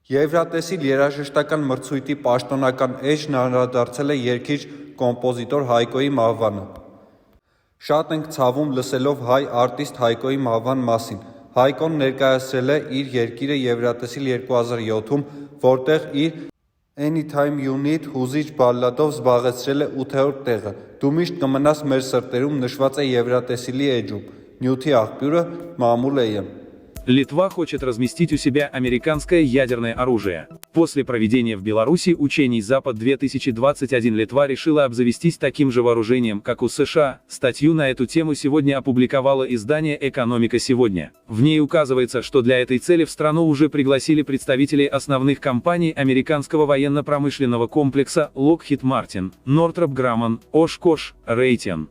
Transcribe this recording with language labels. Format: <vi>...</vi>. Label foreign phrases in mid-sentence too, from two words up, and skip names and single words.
<hy>Եվրատեսիլ երաժշտական մրցույթի պաշտոնական էջն անդրադարձել է երգիչ կոմպոզիտոր Հայկոյի մահվանը։ Շատ ենք ցավում լսելով հայ արտիստ Հայկոյի մահվան մասին։ Հայկոն ներկայացրել է իր երկիրը Եվրատեսիլ 2007-ում, որտեղ իր Anytime You Need հուզիչ բալլադով զբաղեցրել է 8-րդ տեղը։ Դու միշտ կմնաս մեր սրտերում նշված է Եվրատեսիլի էջում։ Նյութի աղբյուրը Մամուլ Էյեմ։</hy> <ru>Литва хочет разместить у себя американское ядерное оружие. После проведения в Беларуси учений Запад-2021 Литва решила обзавестись таким же вооружением, как у США. Статью на эту тему сегодня опубликовало издание «Экономика сегодня». В ней указывается, что для этой цели в страну уже пригласили представителей основных компаний американского военно-промышленного комплекса Lockheed Martin, Northrop Grumman, Oshkosh, Raytheon.</ru>